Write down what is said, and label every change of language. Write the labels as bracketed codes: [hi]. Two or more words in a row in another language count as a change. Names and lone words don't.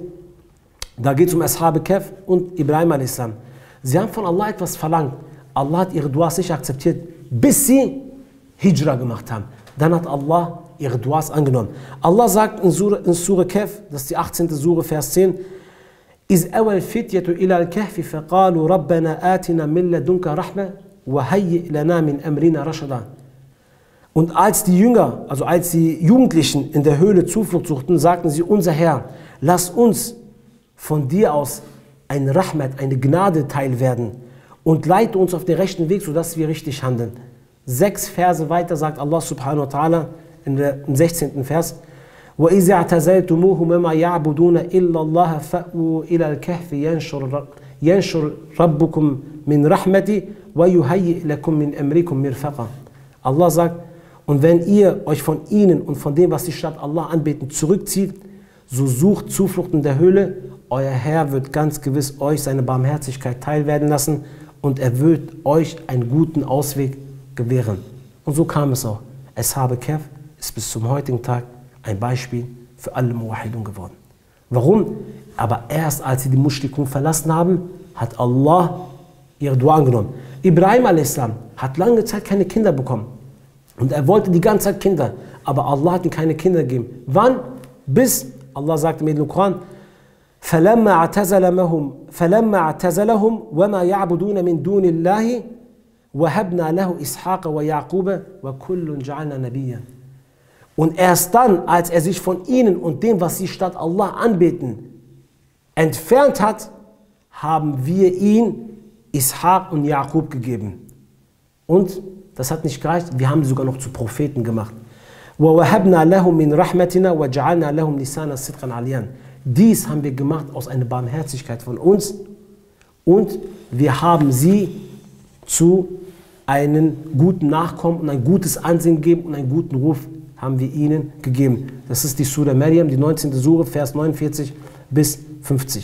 [de] Da geht es um Ashab Kahf und Ibrahim a.s. Sie haben von Allah etwas verlangt. Allah hat ihre Duas nicht akzeptiert, bis sie Hijra gemacht haben. Dann hat Allah ihre Duas angenommen. Allah sagt in Surah Kahf, das ist die 18. Surah, Vers 10, [ar] إذ أوى الفتية إلى الكهف فقالوا ربنا آتنا من لدنك رحمة وهيئ لنا من أمرنا رشدا. [de] Und als die Jünger, also als die Jugendlichen in der Höhle Zuflucht suchten, sagten sie, unser Herr, lass uns von dir aus ein Rahmat, eine Gnade teil werden und leite uns auf den rechten Weg, sodass wir richtig handeln. 6 Verse weiter sagt Allah [ar] سبحانه وتعالى [de] im 16. Vers, [ar] وَإِذَا اعْتَزَلْتُمُوهُمْ وَمَا يَعْبُدُونَ إِلَّا اللَّهَ فَأْوُوا إِلَى الْكَهْفِ يَنْشُرْ رَبُّكُمْ مِنْ رَحْمَتِهِ وَيُهَيِّئْ لَكُمْ مِنْ أَمْرِكُمْ مِرْفَقًا. [de] Allah sagt, und wenn ihr euch von ihnen und von dem, was sie statt Allah anbeten, zurückzieht, so sucht Zuflucht in der Höhle, euer Herr wird ganz gewiss euch seine Barmherzigkeit teilwerden lassen und er wird euch einen guten Ausweg gewähren. Und so kam es auch. Ashab Kahf ist bis zum heutigen Tag ein Beispiel für alle Muwahhidun geworden. Warum? Aber erst als sie die Mushrikun verlassen haben, hat Allah ihre Dua angenommen. Ibrahim a.s. hat lange Zeit keine Kinder bekommen. Und er wollte die ganze Zeit Kinder. Aber Allah hat ihm keine Kinder gegeben. Wann? Bis, Allah sagt im edlen Koran, [ar] فَلَمَّا اعْتَزَلَهُمْ وَمَا يَعْبُدُونَ مِنْ دُونِ اللَّهِ وَهَبْنَا لَهُ إِسْحَاقَ وَيَعْقُوبَ وَكُلٌّ جَعَلْنَا نَبِيًّا. [de] Und erst dann, als er sich von ihnen und dem, was sie statt Allah anbeten, entfernt hat, haben wir ihm Ishaq und Jaqub gegeben. Und das hat nicht gereicht, wir haben sie sogar noch zu Propheten gemacht. [ar] وَوَهَبْنَا لَهُمْ مِنْ رَحْمَتِنَا وَجَعَلْنَا لَهُمْ لِسَانَ صِدْقًا عَلِيًّا. [de] Dies haben wir gemacht aus einer Barmherzigkeit von uns und wir haben sie zu einem guten Nachkommen und ein gutes Ansehen gegeben und einen guten Ruf haben wir ihnen gegeben. Das ist die Surah Maryam, die 19. Surah, Vers 49 bis 50.